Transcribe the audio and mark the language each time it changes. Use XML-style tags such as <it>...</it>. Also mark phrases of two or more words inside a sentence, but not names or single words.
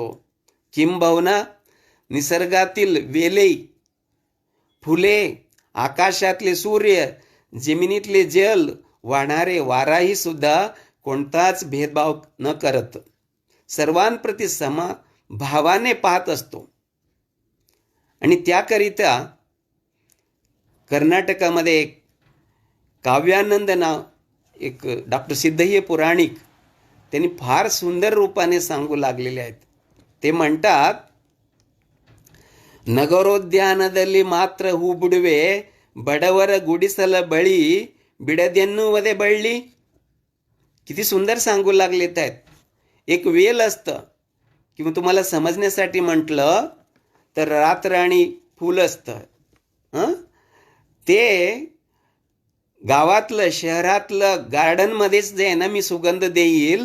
<mr>किंबहुना निसर्गातील वेले, फुले, आकाशातले सूर्य, जमिनीतले जल, वाहणारे वाराही सुद्धा कोणताच भेदभाव न करत सर्वांप्रती समभावाने पाहत असतो. आणि त्याकरिता कर्नाटकामध्ये एक काव्यानंद नाव एक डॉक्टर सिद्धय्य पुराणिक त्यांनी फार सुंदर रूपाने सांगू लागलेले आहेत. ते म्हणतात,</mr> <kn>ನಗರೋದ್ಯಾನದಲ್ಲಿ ಮಾತ್ರ ಹೂ ಬಿಡುವೆ, ಬಡವರ ಗುಡಿಸಲ ಬಳಿ ಬಿಡದೆನ್ನುವುದೇ ಬಳ್ಳಿ.</kn> <mr>किती सुंदर सांगू लागलेत आहेत. एक वेल असतं किंवा तुम्हाला समजण्यासाठी म्हटलं तर रातराणी फूल असतं. ते गावातलं शहरातलं गार्डनमध्येच जे आहे ना मी सुगंध देईल.</mr>